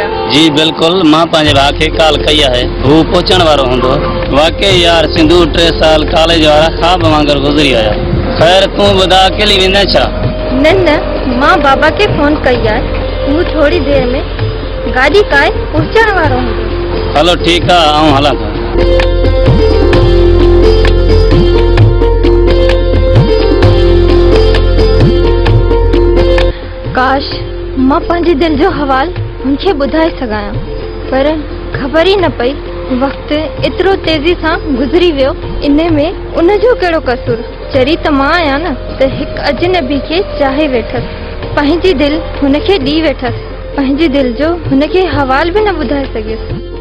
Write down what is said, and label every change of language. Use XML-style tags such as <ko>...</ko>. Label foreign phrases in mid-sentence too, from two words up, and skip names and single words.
<sd>जी बिल्कुल मां पंहिंजे भाउ खे कॉल कई आहे हू पहुचण वारो हूंदो वाकई यार सिंधु 3 साल कॉलेज वारा ख्वाब वांगुर गुजरी आया खैर तूं ॿुधा अकेली वेंदे छा न न मां बाबा के फोन कई आहे हू थोड़ी देर में गाड़ी काए पहुचण वारो हूंदो हलो ठीक आहे आऊं हलां थो काश मां पंहिंजे दिल जो हवाल उनखे ॿुधाए सघां पर ख़बर ही न पई वक्त एतिरो तेज़ी सां गुज़री वियो इन में उनजो कहिड़ो कसूर चरी त मां आहियां न त हिकु अजनबी खे चाहे वेठसि पंहिंजी दिलि हुनखे ॾी वेठसि पंहिंजी दिलि जो हुनखे हवाल बि न ॿुधाए सघियसि</sd>